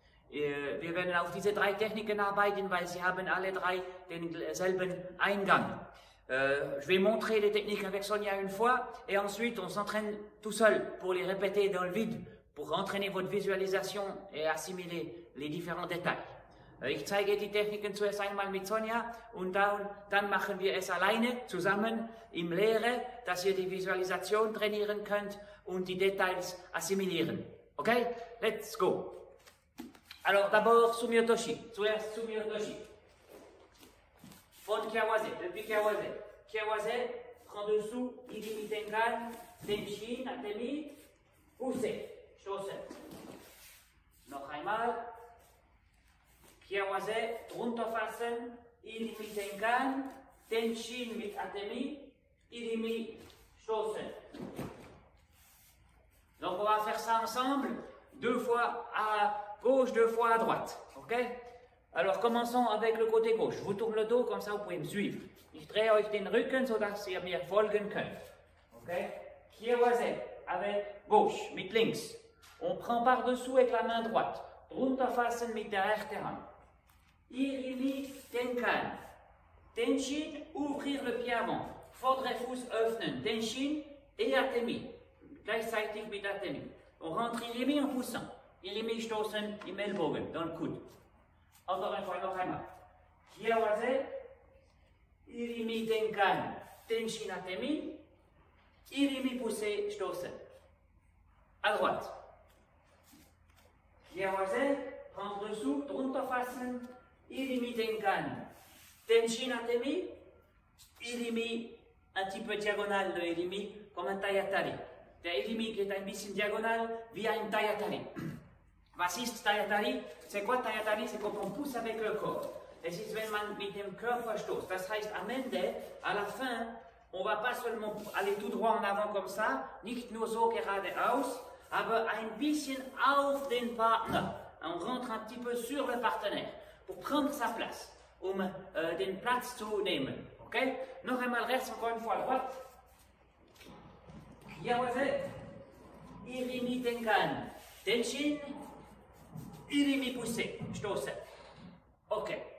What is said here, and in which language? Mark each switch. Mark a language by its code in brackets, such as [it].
[de] Wir werden auf diese 3 Techniken arbeiten, weil sie haben alle 3 denselben Eingang. [fr] Je vais montrer les techniques avec Sonia une fois et ensuite on s'entraîne tout seul pour les répéter dans le vide, pour entraîner votre visualisation et assimiler les différents détails. [de] Ich zeige die Techniken zuerst einmal mit Sonja und dann machen wir es alleine zusammen im Lehre, dass ihr die Visualisation trainieren könnt und die Details assimilieren. [en] Okay? Let's go! [fr] Alors d'abord Sumiotoshi, [de] zuerst Sumiotoshi. Von Kiawase, [fr] depuis Kiawase. Kiawase, prend dessous, Irimi Tenkan, Tenshin, Atemi, poussez, [de] stoßen. Noch einmal. Kiawase, drunter fassen, Irimi Tenkan, Tenshin mit Atemi, Irimi, stoßen. [fr] Donc on va faire ça ensemble, 2 fois à gauche, 2 fois à droite. Ok? Alors commençons avec le côté gauche. Je vous tourne le dos, comme ça vous pouvez me suivre. [de] Ich drehe euch den Rücken, sodass ihr mir folgen könnt. [en] Okay? [fr] Kiawase avec gauche, [de] mit links. [fr] On prend par-dessous avec la main droite. [de] Drunter fassen mit der rechten Hand. [fr] Irimi Tenkan. Tenshin, ouvrir le pied avant. [de] Vorderfuß öffnen. Tenshin et Atemi. Gleichzeitig mit Atemi. [fr] On rentre Irimi en poussant. Irimi [de] stoßen im Ellbogen, [fr] dans le coude. Encore une fois, [de] noch einmal. [fr] Kiawase, Irimi Tenkan, Tenshin Atemi, Irimi poussé, [de] stoßen. [fr] À droite. Kiawase, prendre dessous, [de] drunter fassen, [fr] Irimi Tenkan, Tenshin Atemi, Irimi, un petit peu diagonal de Irimi, comme un Tayatari. [de] Der Irimi [fr] qui est un [de] bisschen diagonal, wie ein Tayatari. Was ist Tayatari? [fr] C'est quoi Tayatari? C'est quand on pousse avec le corps. [de] Es ist, wenn man mit dem Körper stoßt. Das heißt, am Ende, [fr] à la fin, on va pas seulement aller tout droit en avant comme ça, [de] nicht nur so geradeaus, aber ein bisschen auf den Partner. [fr] On rentre un petit peu sur le partenaire pour prendre sa place, [de] den Platz zu nehmen. [fr] Okay? [de] Noch einmal rechts, [fr] encore une fois à droite. Kiawase, Irimi Tenkan, Tenshin, Irimi poussé, [de] stoßen. [fr] Ok.